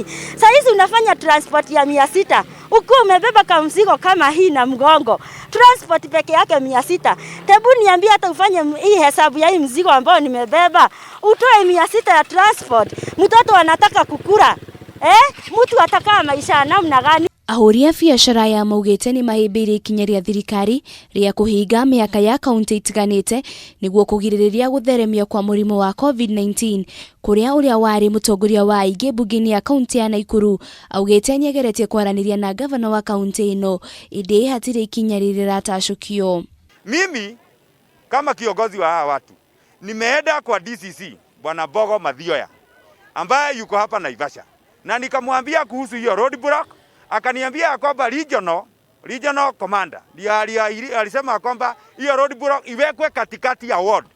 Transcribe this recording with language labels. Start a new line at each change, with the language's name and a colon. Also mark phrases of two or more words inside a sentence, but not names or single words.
Swahili: Sasa hizi unafanya transport ya 600. Uko umebeba kama mzigo kama hii na mgongo, transport peke yake 600. Tebu niambie hata ufanye hii hesabu ya hii mzigo ambao nimebeba, utoe 600 ya transport. Mtoto anataka kukula. Mtu atakaa maisha namna gani?
Kikuyu: Ahuri a biashara ya maugite ni mahimbiire ikinya ria thirikari ria kuhinga miaka ya kaunti itiganite niguo kugiririria gutheremia kwa murimu wa COVID-19 kuria uria wari mutongoria wa aige bunge-ini ya kaunti ya Nakuru augite nyegeretie kwaraniria na gavana wa kaunti ino indi hatire ikinya riratacukio.
Swahili: Mimi kama kiongozi wa hawa watu nimeenda kwa DCC Bwana Bogo Mathioya ambaye yuko hapa Naivasha na nikamwambia kuhusu hiyo
English: road block.
Swahili: Akaniambia kwamba
English: regional commander
Swahili: ndiye alisema kwamba hiyo
English: road block
Swahili: iwekwe katikati ya ward.